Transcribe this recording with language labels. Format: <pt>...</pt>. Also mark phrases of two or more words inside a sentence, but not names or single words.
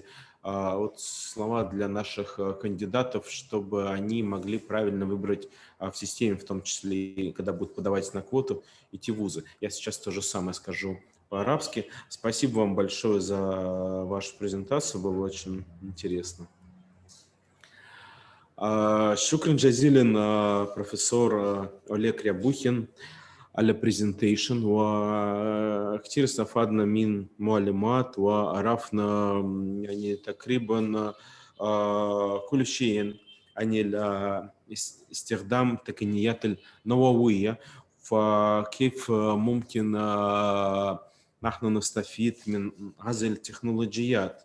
<ru>Вот слова для наших кандидатов, чтобы они могли правильно выбрать в системе, в том числе, когда будут подавать на квоту, идти в вузы. Я сейчас то же самое скажу по-арабски. Спасибо вам большое за вашу презентацию, было очень интересно.</ru> <ar>شكرا جزيلا بروفيسور أوليغ ريابухин على البرزنتيشن، وكثير استفدنا من معلومات وعرفنا يعني تقريبا كل شيء عن استخدام التقنيات النووية، فكيف ممكن نحن نستفيد من هذه التكنولوجيات.</ar>